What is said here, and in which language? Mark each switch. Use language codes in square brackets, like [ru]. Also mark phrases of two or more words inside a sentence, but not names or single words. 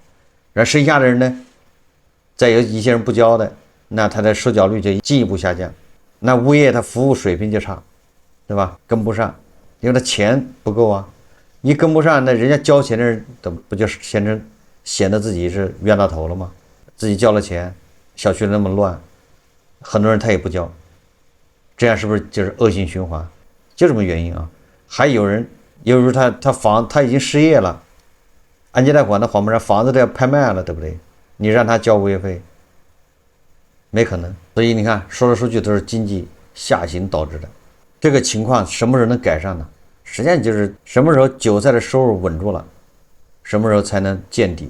[zh] 然後剩下的人呢，再有一些人不交的，那他的收繳率就進一步下降，那物業他服務水平就差，对吧？跟不上，因為他錢不夠一跟不上，那人家交錢的人不就顯得自己是冤大頭了嗎？自己交了錢，小區那麼亂，很多人他也不交，這樣是不是就是惡性循環？就這麼原因還有人，由於他已經失業了，按揭貸款他還不上，房子都要拍賣了，对不對？你讓他交物業費，沒可能。所以你看，說來說去都是經濟下行導致的。這個情況什麼時候能改善呢？實際上就是什麼時候韭菜的收入穩住了，什麼時候才能見底。